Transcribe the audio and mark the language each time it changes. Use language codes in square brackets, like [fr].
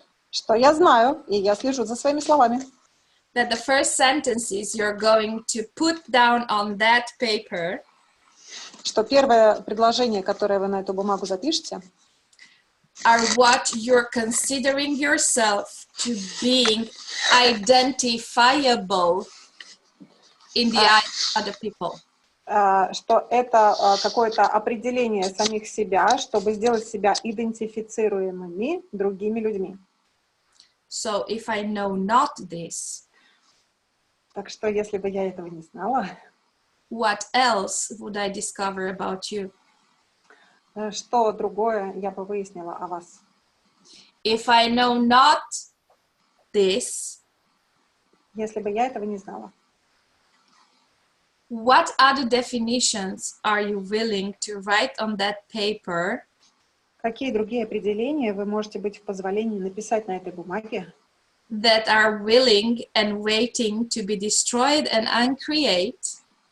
[ru] Что я знаю, и я слежу за своими словами. [en] That the first sentences you're going to put down on that paper. [ru] Что первое предложение, которое вы на эту бумагу запишете, [en] are what you're considering yourself to being identifiable in the eyes of other people. [ru] Что это какое-то определение самих себя, чтобы сделать себя идентифицируемыми другими людьми. [en] So if I know not this, [ru] так что если бы я этого не знала, [en] what else would I discover about you? [ru] Что другое я бы выяснила о вас? [en] If I know not this, [ru] если бы я этого не знала, [en] what other definitions are you willing to write on that paper? [ru] Какие другие определения вы можете быть в позволении написать на этой бумаге? [en] That are willing and waiting to be destroyed and uncreate.